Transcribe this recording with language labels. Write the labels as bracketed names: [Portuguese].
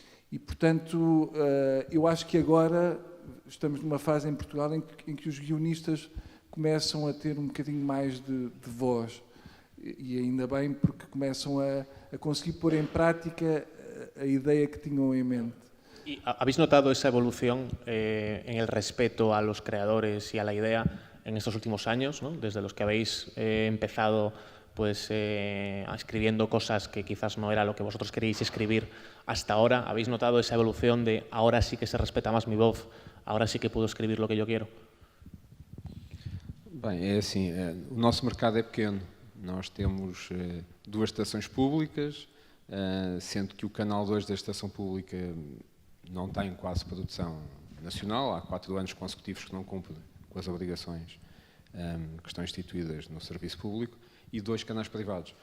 [Portuguese] E, portanto, eu acho que agora estamos numa fase em Portugal em que os guionistas começam a ter um bocadinho mais de voz. E ainda bem, porque começam a conseguir pôr em prática a ideia que tinham em mente. [Spanish] ¿Y habéis notado esa evolución en el respeto a los creadores y a la idea en estos últimos años, ¿no? Desde los que habéis empezado pues, escribiendo cosas que quizás no era lo que vosotros queríais escribir hasta ahora? ¿Habéis notado esa evolución de ahora sí que se respeta más mi voz, ahora sí que puedo escribir lo que yo quiero? [Portuguese] Bem, é assim, o nosso mercado é pequeno. Nós temos 2 estações públicas, sendo que o canal 2 da estação pública não tem quase produção nacional, há 4 anos consecutivos que não cumpre com as obrigações que estão instituídas no serviço público, e 2 canais privados.